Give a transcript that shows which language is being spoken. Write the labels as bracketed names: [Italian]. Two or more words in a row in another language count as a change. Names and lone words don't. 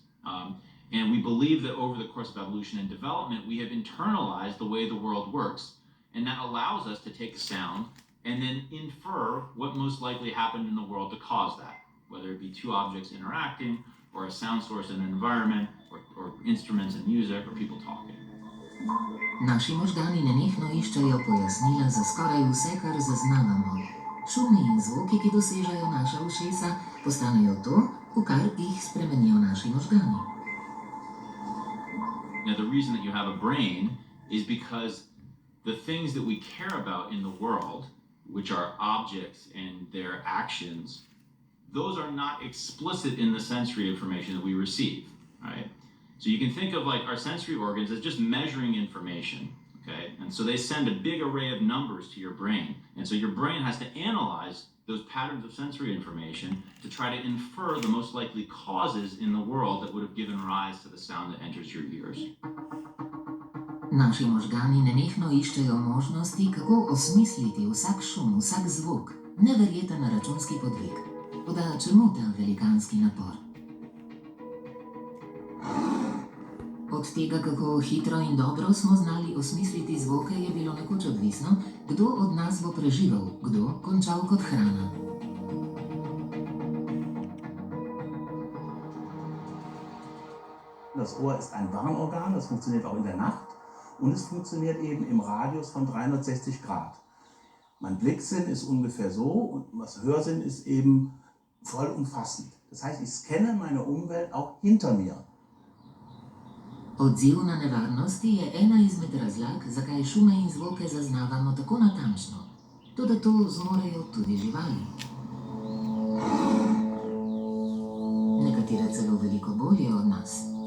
[English] And we believe that over the course of evolution and development, we have internalized the way the world works. And that allows us to take a sound and then infer what most likely happened in the world to cause that, whether it be two objects interacting, or a sound source in an environment, or instruments and music, or people talking. [Slovenian] Naši možgani nenehno iščejo pojasnila za skoraj vse, kar zaznavamo. Šumi in zvoki, ki dosežejo naša ušesa, postanejo to, v kar jih spremenijo naši možgani. [English] Now, the reason that you have a brain is because the things that we care about in the world, which are objects and their actions, those are not explicit in the sensory information that we receive, right? So you can think of like our sensory organs as just measuring information, okay? And so they send a big array of numbers to your brain. And so your brain has to analyze those patterns of sensory information to try to infer the most likely causes in the world that would have given rise to the sound that enters your ears. [Slovenian] Naši možgani nenehno iščejo možnosti, kako osmisliti vsak šum, vsak zvok. Neverjeten računski podvig. Toda čemu ta velikanski napor? Od tega, kako hitro in dobro smo znali osmisliti zvoke, je bilo nekoč odvisno, kdo od nas bo preživel, kdo končal kot hrana. [German] Das Ohr ist ein Warnorgan, das funktioniert auch in der Nacht und es funktioniert eben im Radius von 360 Grad. Mein Blicksinn ist ungefähr so und das Hörsinn ist eben vollumfassend. Das heißt, ich scanne meine Umwelt auch hinter mir. [Slovenian] Odziv na nevarnosti je ena izmed razlag, zakaj šume in zvoke zaznavamo tako natančno. Toda to zmorejo tudi živali. Nekatere celo veliko bolje od nas.